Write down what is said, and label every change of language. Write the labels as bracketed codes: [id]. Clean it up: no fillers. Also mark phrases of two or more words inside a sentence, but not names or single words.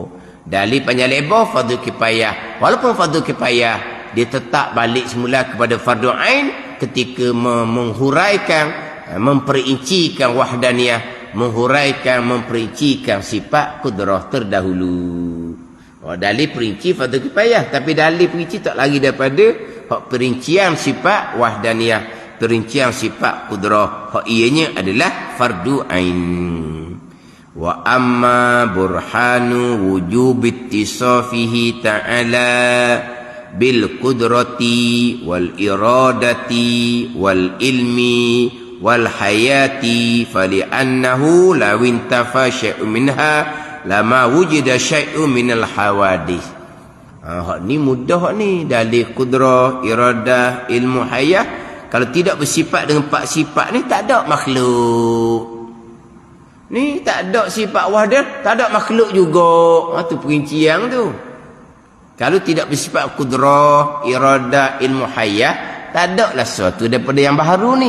[ms] Dalil panjang lebar fardu kifayah. Walaupun fardu kifayah, dia tetap balik semula kepada fardu ain ketika menghuraikan, memperincikan wahdaniyah, menghuraikan, memperincikan sifat kudrah terdahulu. Dalil perinci fardu kifayah, tapi dalil perinci tak lagi daripada hak perincian sifat wahdaniyah, perincian sifat kudrah, hak ianya adalah fardu ain. [ar] وأما برهان وجوب اتصافه تعالى بالقدرة والإرادة والعلم والحياة فلأنه لو انتفى شيء منها لما وجد شيء من الحوادث. [ms] Hak ni mudah hak ni. Dalil kudrah, iradah, ilmu hayah. Kalau tidak bersifat dengan 4 sifat ni, tak ada makhluk. Ni tak ada sifat wahdah, tak ada makhluk juga. Tu perincian tu. Kalau tidak bersifat kudrah, iradah, ilmu hayah, tak ada lah sesuatu daripada yang baharu ni.